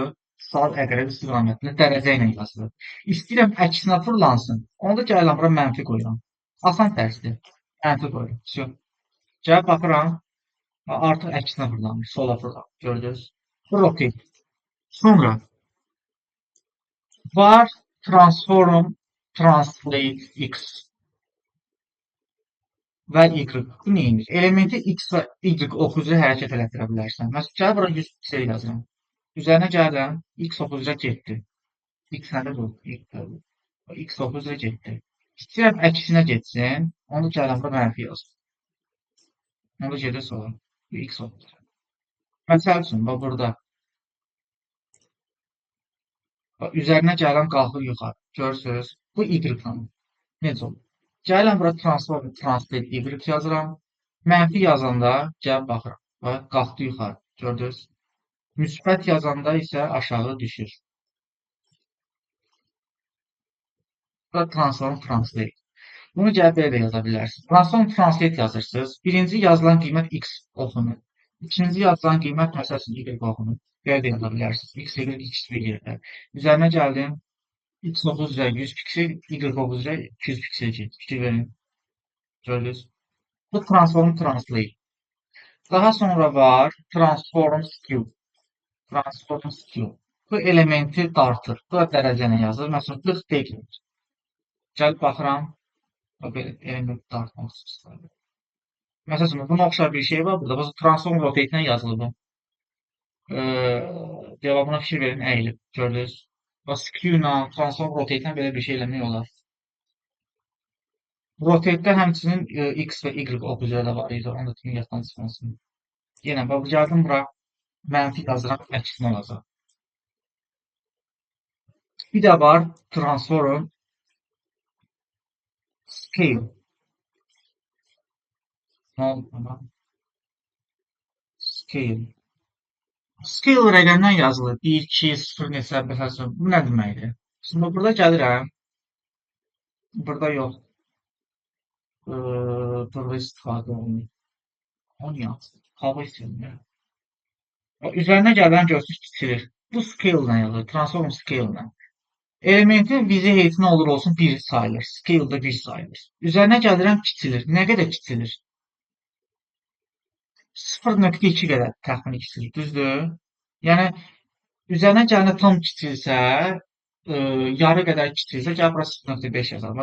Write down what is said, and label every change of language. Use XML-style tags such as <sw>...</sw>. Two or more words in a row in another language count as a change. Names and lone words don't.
<az>Saat əqrəbi istiqamətində dərəcə ilə yazılır. İstəyirəm əksinə fırlansın. Onda gəlirəm bura mənfi qoyuram. Asan dərsdir. Mənfi qoyuram. Всё. Gəlib baxıram. Artıq əksinə fırlanır. Sola fırlanır. Gördünüz? Rotate. Sonra var</az> <en>transform translate</en> <az>x və y. Bu neymiş? Elementi x və y oxu üzrə hərəkət elətdirə bilərsən. Məsələn, gəl bura 100 piksel yazıram. Üzərinə gəlirəm, x oxu üzrə getdi. X nədir bu? X oxu üzrə getdi. İstəyirəm əksinə getsin, onu gəlirəm bura mənfi yazım. Onu gedir sola. X oxu üzrə. Məsəl üçün, bax burada. Üzərinə gəlirəm, qalxır yuxarı. Görürsünüz? Bu y-dən. Necə olur? Gəlirəm bura</az> <en>transform translate</en> <az>y yazıram. Mənfi yazanda gəlib baxıram. Bax, qalxdı yuxarı. Gördünüz? Müsbət yazanda isə aşağı düşür. Bura</az> <en>transform translate.</en> <az>Bunu gəlib belə də yaza bilərsiniz.</az> <en>Transform translate</en> <az>yazırsınız. Birinci yazılan qiymət x oxunur. İkinci yazılan qiymət məsəl üçün y oxunur. Belə də yaza bilərsiniz. X, y, x bir yerdə. Üzərinə gəldim. X 9 üzrə 100 piksel, Y 9 üzrə 200 piksel gedir. Fikir verin. Gördünüz? Bu</az> <en>transform translate.</en> <az>Daha sonra var</az> <en>transform skew. Transform skew.</en> <az>Bu elementi dartır. Bu da dərəcə ilə yazılır. Məsələn, 40 dəqiq. Gəlib baxıram, belə element dartmaq istəyirəm. Məsələn, buna oxşar bir şey var burada. Bu</az> <en>transform rotate</en> <az>ilə yazılır bu. Cavabına fikir verin, əyilib. Gördünüz. Bax, skew ilə,</az> <en>transform rotate</en> <az>ilə belə bir şey eləmək olar. Rotate'də həmçinin X və Y oxucuları da var idi. Onu da dedim yaddan çıxmasın. Yenə bax, gəldim bura, mənfi yazıram, əksinə olacaq. Bir də var</az> <en>transform scale.</en> <az>Nə oldu buna? Scale. Scale rəqəmdən yazılır. 1, 2, 0 neçə, məsələn. Bu nə deməkdir? Şimdi burada gəlirəm. Burada yox. Burada istifadə olunur. Onu yazdım. Hava isimli. Üzərinə gələn görsünüz kiçilir. Bu scale ilə yazılır.</az> <en>Transform scale</en> <az>ilə. Elementin vizi heyeti nə olur olsun 1 sayılır. Scale da 1 sayılır. Üzərinə gəlirəm kiçilir. Nə qədər kiçilir? 0.2 qədər təxmini kiçilir. Düzdür? Yəni üzərinə gələndə tam kiçilsə, yarı qədər kiçilsə, gəl bura 0.5 yazalım.</az>